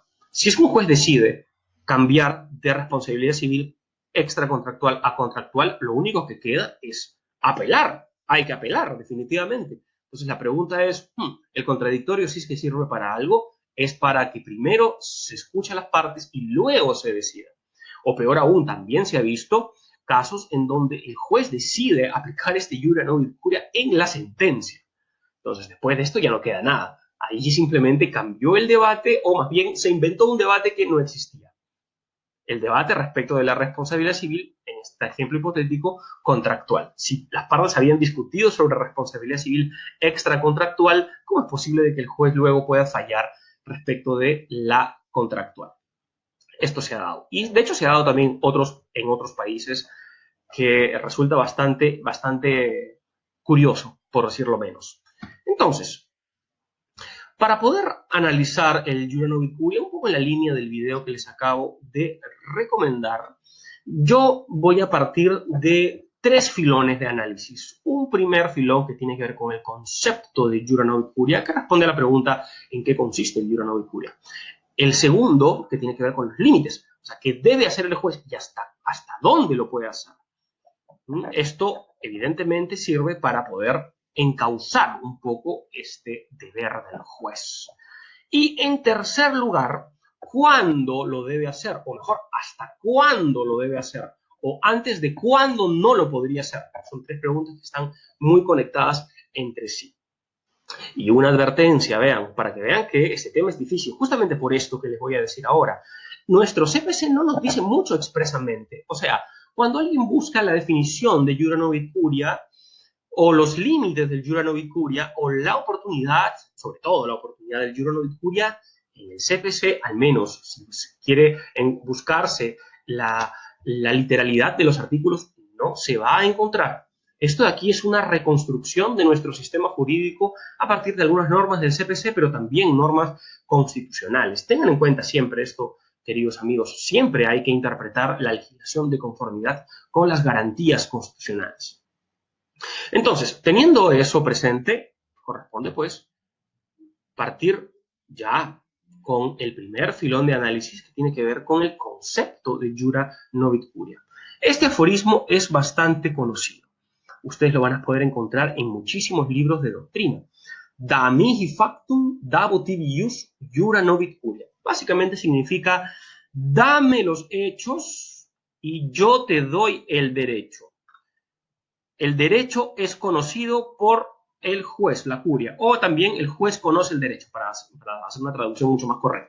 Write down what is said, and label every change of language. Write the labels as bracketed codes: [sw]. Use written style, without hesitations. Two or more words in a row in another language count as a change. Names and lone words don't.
[es] Si es que un juez decide cambiar de responsabilidad civil extracontractual a contractual, lo único que queda es apelar. Hay que apelar, definitivamente. Entonces la pregunta es, ¿el contradictorio si es que sirve para algo? Es para que primero se escuchen las partes y luego se decida. O peor aún, también se ha visto casos en donde el juez decide aplicar este [la] iura novit curia [es] en la sentencia. Entonces, después de esto ya no queda nada. Ahí simplemente cambió el debate, o más bien se inventó un debate que no existía. El debate respecto de la responsabilidad civil, en este ejemplo hipotético, contractual. Si las partes habían discutido sobre responsabilidad civil extracontractual, ¿cómo es posible de que el juez luego pueda fallar respecto de la contractual? Esto se ha dado. Y de hecho se ha dado también en otros países, que resulta bastante curioso, por decirlo menos. Entonces, para poder analizar el [la] iura novit curia, [es] un poco en la línea del video que les acabo de recomendar, yo voy a partir de tres filones de análisis. Un primer filón que tiene que ver con el concepto de [la] iura novit curia, [es] que responde a la pregunta ¿en qué consiste el [la] iura novit curia? [es] El segundo, que tiene que ver con los límites, o sea, ¿qué debe hacer el juez y hasta dónde lo puede hacer? Esto, evidentemente, sirve para poder encauzar un poco este deber del juez. Y en tercer lugar, ¿cuándo lo debe hacer? O mejor, ¿hasta cuándo lo debe hacer? O antes de cuándo no lo podría hacer. Son tres preguntas que están muy conectadas entre sí. Y una advertencia, vean, para que vean que este tema es difícil, justamente por esto que les voy a decir ahora. Nuestro CPC no nos dice mucho expresamente. O sea, cuando alguien busca la definición de [la] iura novit curia, [es] o los límites del [la] iura novit curia, [es] o la oportunidad, sobre todo la oportunidad del [la] iura novit curia, [es] en el CPC, al menos, si quiere buscarse la literalidad de los artículos, no se va a encontrar. Esto de aquí es una reconstrucción de nuestro sistema jurídico a partir de algunas normas del CPC, pero también normas constitucionales. Tengan en cuenta siempre esto, queridos amigos, siempre hay que interpretar la legislación de conformidad con las garantías constitucionales. Entonces, teniendo eso presente, corresponde pues partir ya con el primer filón de análisis que tiene que ver con el concepto de [la] iura novit curia. [es] Este aforismo es bastante conocido. Ustedes lo van a poder encontrar en muchísimos libros de doctrina. [la] Da mihi factum, dabo tibi ius, iura novit curia. [es] Básicamente significa, dame los hechos y yo te doy el derecho. El derecho es conocido por el juez, la curia, o también el juez conoce el derecho, para hacer una traducción mucho más correcta.